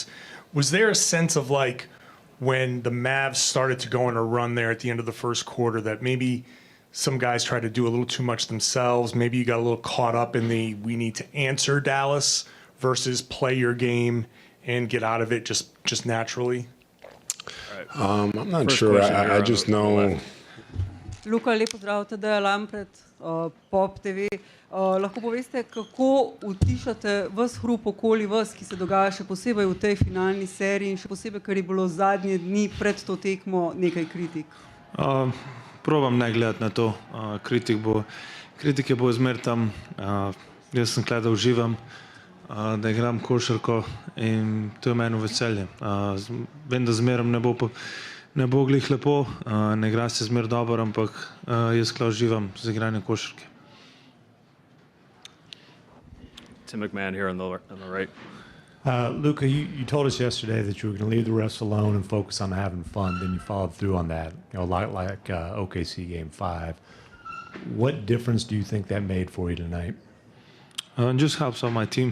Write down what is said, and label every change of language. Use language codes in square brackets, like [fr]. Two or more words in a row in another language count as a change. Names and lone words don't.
[en] Was there a sense of when the Mavs started to go on a run there at the end of the first quarter that maybe some guys tried to do a little too much themselves? Maybe you got a little caught up in we need to answer Dallas versus play your game and get out of it just naturally? I'm not First sure. question here I on just the know. left. [sl] Luka, lep pozdrav, teda Lampret, Pop TV. Lahko poveste, kako utišate vas hrup okoli vas, ki se dogaja še posebej v tej finalni seriji in še posebej, ker je bilo zadnje dni pred to tekmo nekaj kritik? Probam ne gledati na to. Kritike bo zmer tam. Jaz sem tukaj, da uživam, da igram košarko in to je meni veselje. Vem, da zmerom ne bo glih lepo, ne igra se zmer dobro, ampak jaz tukaj uživam z igranjem košarke. [en] Tim McMahon here on the right. Luka, you told us yesterday that you were going to leave the refs alone and focus on having fun. Then you followed through on that, like OKC Game 5. What difference do you think that made for you tonight? It just helps out my team.